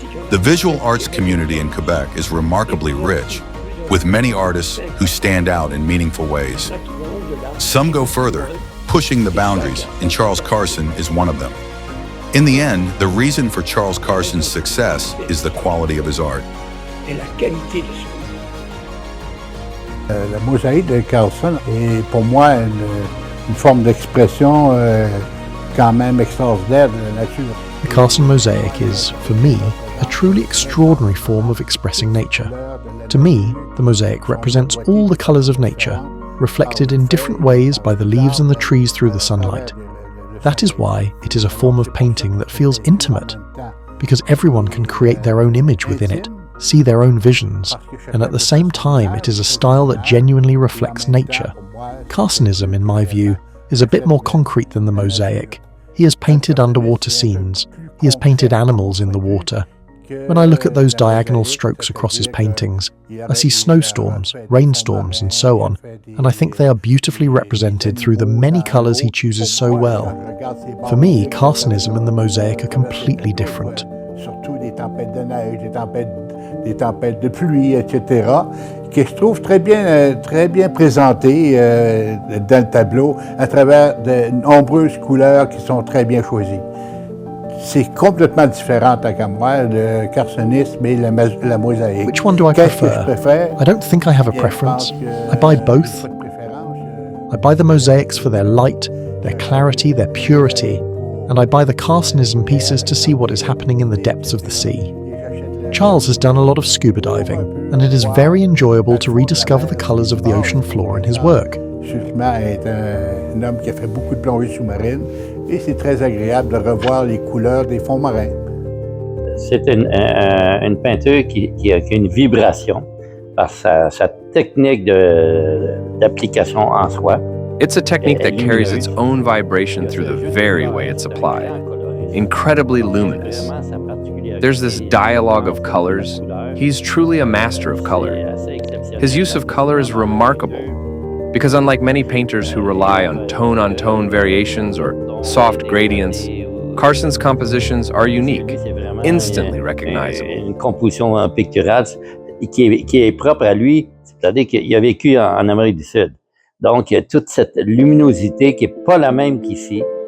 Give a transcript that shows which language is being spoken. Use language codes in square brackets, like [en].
[en] The visual arts community in Quebec is remarkably rich, with many artists who stand out in meaningful ways. Some go further, pushing the boundaries, and Charles Carson is one of them. In the end, the reason for Charles Carson's success is the quality of his art. [fr] La mosaïque de Carson est pour moi une forme d'expression quand même extraordinaire de la nature. [en] The Carson mosaic is, for me, a truly extraordinary form of expressing nature. To me, the mosaic represents all the colours of nature, reflected in different ways by the leaves and the trees through the sunlight. That is why it is a form of painting that feels intimate, because everyone can create their own image within it, see their own visions, and at the same time it is a style that genuinely reflects nature. Carsonism, in my view, is a bit more concrete than the mosaic. He has painted underwater scenes, he has painted animals in the water. When I look at those diagonal strokes across his paintings, I see snowstorms, rainstorms, and so on, and I think they are beautifully represented through the many colours he chooses so well. For me, Carsonism and the mosaic are completely different. [fr] Surtout des tempêtes de neige, des tempêtes de pluie, etc., que je trouve très bien présentées dans le tableau à travers de nombreuses couleurs qui sont très bien choisies. C'est complètement différent, tant qu'à moi, le carsonisme et la mosaïque. [en] Which one do I prefer? I don't think I have a preference. I buy both. I buy the mosaics for their light, their clarity, their purity, and I buy the Carsonism pieces to see what is happening in the depths of the sea. Charles has done a lot of scuba diving, and it is very enjoyable to rediscover the colours of the ocean floor in his work. [fr] Justement, est un homme qui a fait beaucoup de plongée sous-marine et c'est très agréable de revoir les couleurs des fonds marins. C'est une peinture qui a une vibration. par sa technique d'application en soi. [en] It's a technique that carries its own vibration through the very way it's applied. Incredibly luminous. There's this dialogue of colors. He's truly a master of color. His use of color is remarkable because unlike many painters who rely on tone-on-tone variations or soft gradients, Carson's compositions are unique, instantly recognizable. [fr] Une composition picturale qui est propre à lui, c'est-à-dire qu'il a vécu en Amérique du Sud. Donc, il y a toute cette luminosité qui n'est pas la même qu'ici.